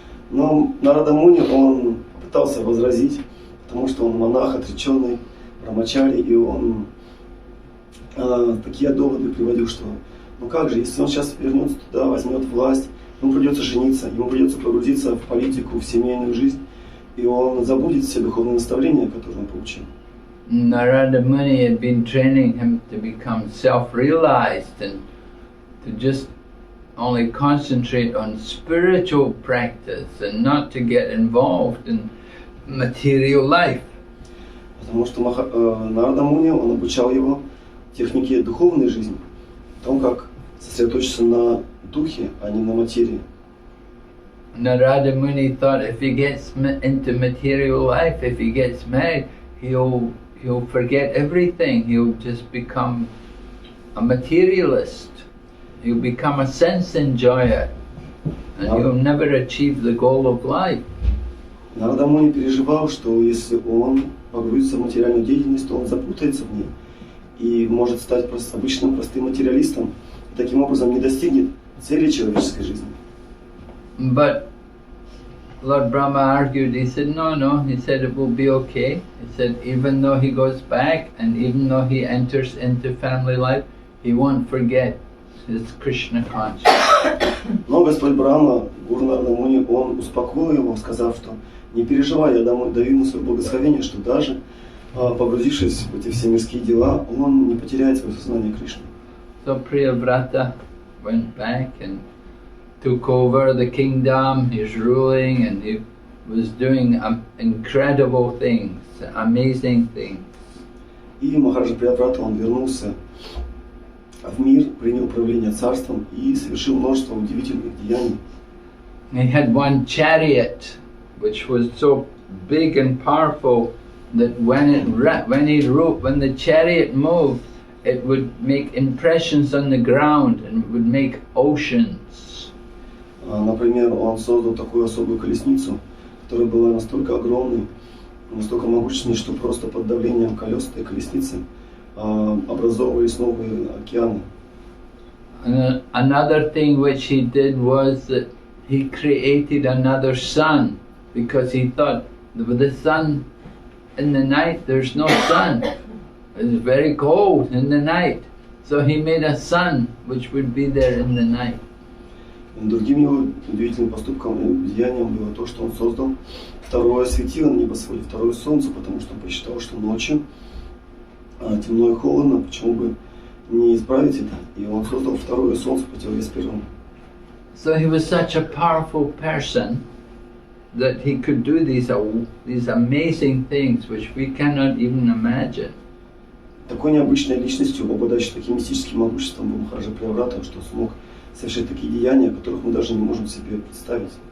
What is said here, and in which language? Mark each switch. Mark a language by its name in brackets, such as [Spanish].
[Russian] Но Нарада Муни, он пытался возразить, потому что он монах, отреченный, брамачари, и он такие доводы приводил, что ну как же, если он сейчас вернется туда, возьмет власть, ему придется жениться, ему придется погрузиться в политику, в семейную жизнь, и он забудет все духовные наставления, которые он получил. [English] Narada Muni had been training him to become self-realized and to just only concentrate on spiritual practice and not to get involved in material life. [Russian] Потому что Нарада Муни, он обучал его технике духовной жизни, о том, как сосредоточиться на духе, а не на материи. [English] Narada Muni thought if he gets into material life, if he gets married, he'll forget everything. He'll just become a materialist. He'll become a sense enjoyer, and he'll never achieve the goal of life. [Russian] Нарада Муни переживал, что если он погрузится в материальную деятельность, то он запутается в ней и может стать просто обычным простым материалистом, и таким образом не достигнет цели человеческой жизни. [English] But Lord Brahma argued. He said, no. He said it will be okay. He said even though he goes back and even though he enters into family life, he won't forget his Krishna consciousness. [Russian] Но Господь Брахма, Гуру Нарада Муни, он успокоил его, сказав, что не переживай, я даю ему свое благословение, что даже погрузившись в эти все мирские дела, он не потеряет свое сознание Кришны. [English] So Priyavrata went back and took over the kingdom. He's ruling and he was doing incredible things, amazing things. [Russian] И Махараджа Прияврата, он вернулся в мир, принял управление царством и совершил множество удивительных деяний. [English] He had one chariot, which was so big and powerful that when the chariot moved, it would make impressions on the ground and it would make oceans. [Russian] Например, он создал такую особую колесницу, которая была настолько огромной, настолько могущественной, что просто под давлением колес этой колесницы образовывались новые океаны. [English] And another thing which he did was that he created another sun, because he thought with the sun in the night there's no sun. It's very cold in the night. So he made a sun which would be there in the night. [Russian] Другим его удивительным поступком и деянием было то, что он создал второе светило на небосводе, второе солнце, потому что он посчитал, что ночью темно и холодно, почему бы не исправить это, и он создал второе солнце в противовес первому. [English] So he was such a powerful person that he could do these amazing things which we cannot even imagine. [Russian] Такой необычной личностью, обладающей таким мистическим могуществом, был Махараджа Прияврата, что смог совершить такие деяния, которых мы даже не можем себе представить.